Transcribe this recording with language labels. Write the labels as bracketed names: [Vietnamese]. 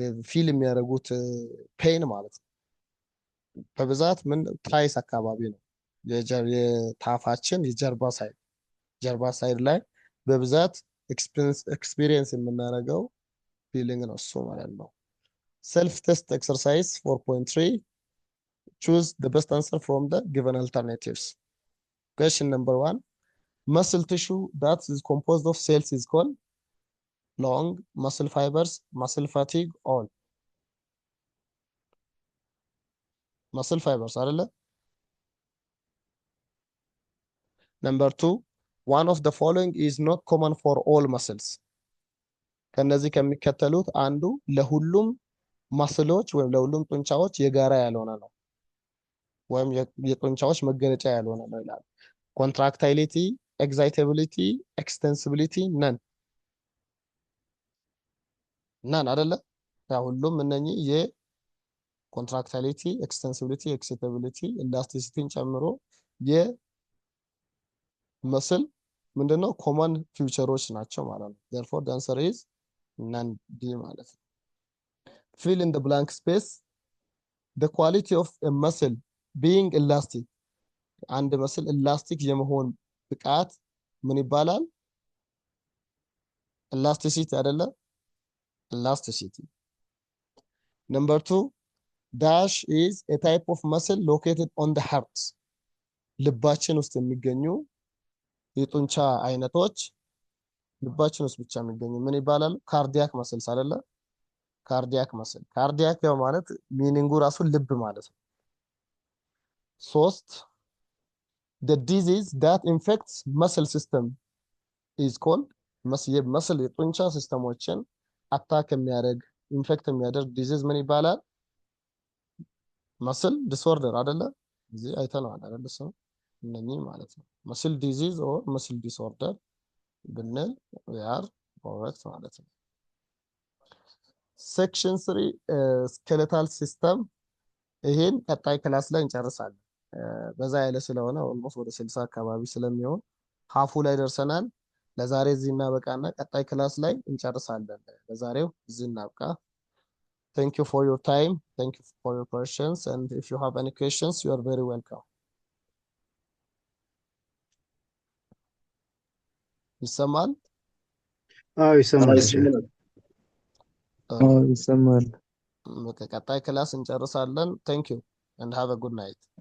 [Amharic] ፊል የሚያደርጉት ፔን ማለት ነው። በብዛት ምን ትራይስ አካባቢ ነው የታፋችን ጀርባ ሳይድ ላይ በብዛት ኤክስፒሪየንስ የምናደርገው ፊሊንግ ነው እሱ ማለት ነው። ሰልፍ ቴስት ኤክሰርሳይዝ 4.3 [English] choose the best answer from the given alternatives. Question number 1, muscle tissue that is composed of cells is called long, muscle fibers, muscle fatigue, all. [Amharic] muscle fibers አይደለ? [English] Number 2, one of the following is not common for all muscles. [Amharic] ከነዚህ ከሚከተሉት አንዱ ለሁሉም ማስሎች ወይም ለሁሉም ጡንቻዎች የጋራ ያልሆነ ነው ወይም የጡንቻዎች መገለጫ ያልሆነ ነው ይላል። ኮንትራክታይሊቲ፣ ኤግዛይታቢሊቲ፣ ኤክስቴንሲቢሊቲ፣ ነን አይደለ? ሁሉም እነኚህ የኮንትራክታይሊቲ፣ ኤክስቴንሲቢሊቲ፣ ኤክሳይታቢሊቲ፣ ኢላስቲሲቲን ጨምሮ የመስል ምንድነው ኮመን ፊውቸሮች ናቸው ማለት ነው። [English] therefore the answer is none D [Amharic] ማለት ነው። [English] fill in the blank space. The quality of a muscle being elastic, [Amharic] አንድ መስል ኤላስቲክ የመሆን ብቃት ምን ይባላል? ኤላስቲሲቲ አይደለ? [English] ኤላስቲሲቲ። Number 2, dash is a type of muscle located on the heart. [Amharic] ልባችን ውስጥ የሚገኙ የጡንቻ አይነቶች ልባችን ውስጥ ብቻ የሚገኙ ምን ይባላሉ? ካርዲያክ መስልስ አይደለ? ካርዲያክ መስል። ካርዲያክ ያው ማለት ሚኒንጉ ራሱ ልብ ማለት ነው። 3, [English] the disease that infects muscle system is called [Amharic] መስል የጡንቻ ሲስተሞችን አታክ የሚያደርግ ኢንፌክት የሚያደርግ ዲዚዝ ምን ይባላል? መስል ዲስኦርደር አይደለ? እዚህ አይተነዋል አይደለ? ሰው እነኚህ ማለት ነው። መስል ዲዚዝ ኦር መስል ዲስኦርደር ብንል [English] we are correct [Amharic] ማለት ነው። ሴክሽን 3 ስኬሌታል ሲስተም፣ ይሄን ቀጣይ ክላስ ላይ እንጨርሳለን። በዛ ያለ ስለሆነ ኦልሞስት ወደ 60 አካባቢ ስለሚሆን ሀፉ ላይ ደርሰናል። ለዛሬ እዚህ እናበቃና ቀጣይ ክላስ ላይ እንጨርሳለን። ለዛሬው እዚህ እናብቃ። [English] Thank you for your time. Thank you for your questions. And if you have any questions, you are very welcome. [Amharic] ይሰማል? ይሰማል። ይሰማል። ቀጣይ ክላስ እንጨርሳለን። [English] Thank you and have a good night.